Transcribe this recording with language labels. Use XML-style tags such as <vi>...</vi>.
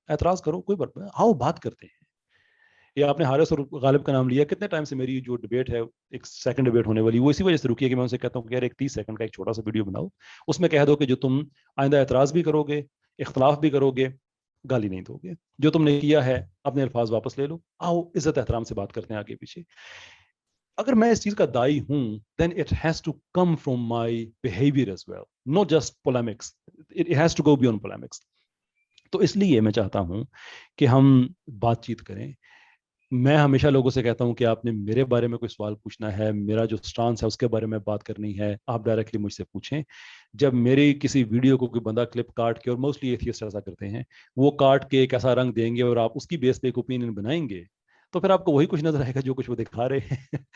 <ur>اعتراض کرو، کوئی بات نہیں، آؤ بات کرتے ہیں. یا آپ نے حارث اور غالب کا نام لیا، کتنے ٹائم سے میری جو ڈبیٹ ہے، ایک سیکنڈ ڈبیٹ ہونے والی، وہ اسی وجہ سے رکی ہے کہ میں ان سے کہتا ہوں کہ یار ایک 30 سیکنڈ کا ایک چھوٹا سا ویڈیو بناؤ، اس میں کہہ دو کہ جو تم آئندہ اعتراض بھی کرو گے، اختلاف بھی کرو گے، گالی نہیں دو گے، جو تم نے کیا ہے اپنے الفاظ واپس لے لو، آؤ عزت احترام سے بات کرتے ہیں آگے پیچھے. اگر میں اس چیز کا دائی ہوں</ur> <en>then it has to come from my behavior as well, not just polemics. It has to go beyond polemics.</en> <ur>تو اس لیے میں چاہتا ہوں کہ ہم بات چیت کریں. میں ہمیشہ لوگوں سے کہتا ہوں کہ آپ نے میرے بارے میں کوئی سوال پوچھنا ہے، میرا جو سٹانس ہے اس کے بارے میں بات کرنی ہے، آپ ڈائریکٹلی مجھ سے پوچھیں. جب میری کسی ویڈیو کو کوئی بندہ کلپ کاٹ کے، اور موسٹلی ایتھیسٹ ایسا کرتے ہیں، وہ کاٹ کے ایک ایسا رنگ دیں گے اور آپ اس کی بیس پہ ایک اوپینین بنائیں گے، تو پھر آپ کو وہی کچھ نظر آئے گا جو کچھ وہ دکھا رہے ہیں.</ur>